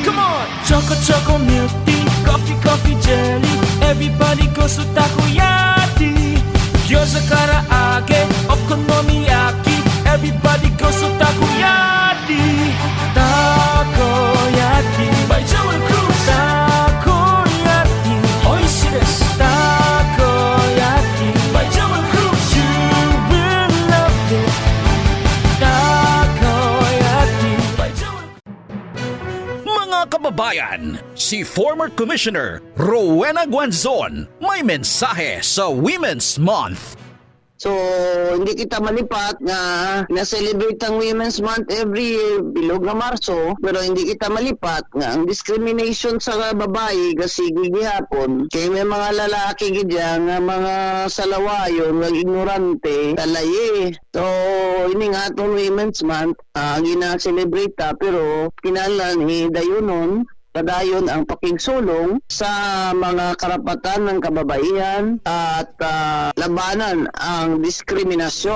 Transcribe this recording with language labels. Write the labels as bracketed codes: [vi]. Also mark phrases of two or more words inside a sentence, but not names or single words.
[en] Come on. Choco milk tea. Coffee jelly. Everybody goes to takoyaki. [ja] Gyoza karaage. Okonomiyaki. [en] Everybody goes to takoyaki. Takoyaki. By Joel Cruz. [ja] Takoyaki. Oishi desu. [tl] Kababayan, si former Commissioner Rowena Guanzon may mensahe sa Women's Month. [hil] So, hindi kita malipat nga na-celebrate ang Women's Month [en] every year, [hil] bilog na Marso, pero hindi kita malipat nga ang discrimination sa babae kasi gigihapon. Kaya may mga lalaki gidya nga mga salawayon, nga ignorante, talaye. So, ini nga itong Women's Month, gina-celebrate ta, pero kinalan dayunon, padayon ang pakigsulong sa mga [tl] karapatan ng kababaihan at labanan ang diskriminasyon.